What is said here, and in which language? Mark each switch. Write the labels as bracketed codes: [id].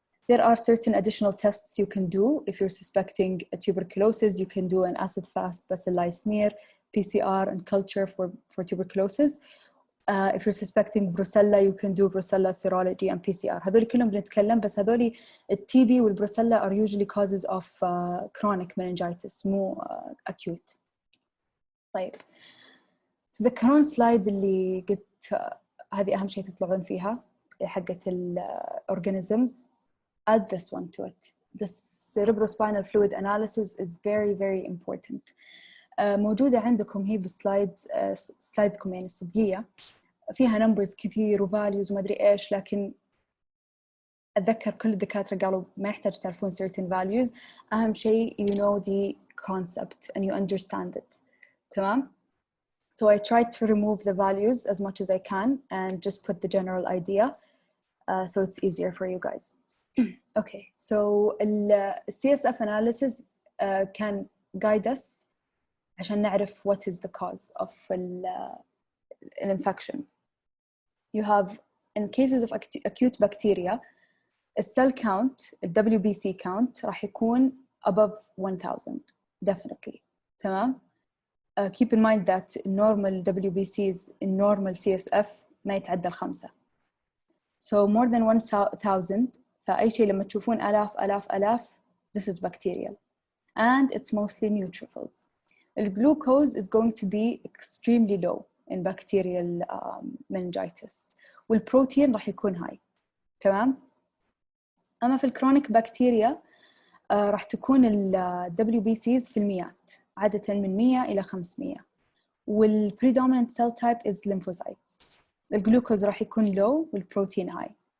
[en] There are certain additional tests you can do. If you're suspecting a tuberculosis, you can do an acid-fast bacilli smear, PCR and culture for tuberculosis. If you're suspecting brucella, you can do brucella serology and PCR. [ar] هذول كلهم بنتكلم بس هذول [en] TB والبروسيلا are usually causes of chronic meningitis [ar] مو [en] acute. [ar] طيب. [en] So the current slide [ar] اللي قلت هذه أهم شيء تطلعون فيها حقة organisms. [en] Add this one to it. The cerebrospinal fluid analysis is very, very important. [ar] موجودة عندكم هي سلايدزكم يعني الصدقية فيها numbers كثير وvalues وما أدري إيش لكن أتذكر كل الدكاترة قالوا ما يحتاج تعرفون [en] certain values [ar] أهم شيء [en] you know the concept and you understand it. [ar] تمام؟ [en] So I tried to remove the values as much as I can and just put the general idea so it's easier for you guys. Okay, so CSF analysis can guide us [ar] عشان نعرف [en] what is the cause of an infection. You have, in cases of acute bacteria, a cell count, a WBC count, [ar] راح يكون [en] above 1000, definitely. [ar] تمام? [en] Keep in mind that normal WBCs in normal CSF [ar] ما يتعدى [en] 5. So more than 1000, [ar] فأي شيء لما تشوفون آلاف [en] this is bacterial and it's mostly neutrophils. The glucose is going to be extremely low in bacterial meningitis [ar] والبروتين راح يكون [en] high. [ar] تمام؟ أما في الكرونيك بكتيريا راح تكون ال WBCs في المئات عادة من 100 إلى 500 والpredominant [en] cell type is lymphocytes. [ar] الجلوكوز راح يكون low والبروتين high.